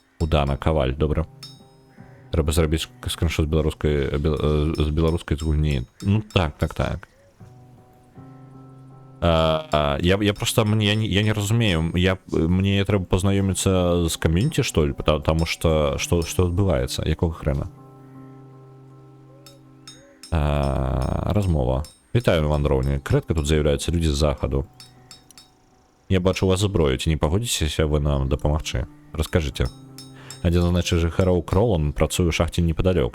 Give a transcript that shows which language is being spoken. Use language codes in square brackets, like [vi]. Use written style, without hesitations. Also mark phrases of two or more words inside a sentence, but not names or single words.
[be] Богдана Каваль, добра. Трэба зрабіць скриншот з беларускай гульні. Ну так. Я просто я не разумею, мне трэба пазнаёміцца з камьюніці, што ли, [ru] потому что [be] адбываецца, якога хрена? Размова. Вітаю, вандроўнік. Рэдка тут з'яўляюцца людзі з захаду. Я бачу вас зброю, ці не пагодзіцеся вы нам дапамагчы? Раскажыце. Адзін з нашых жыхароў Кролан працуе ў шахце непадалёк.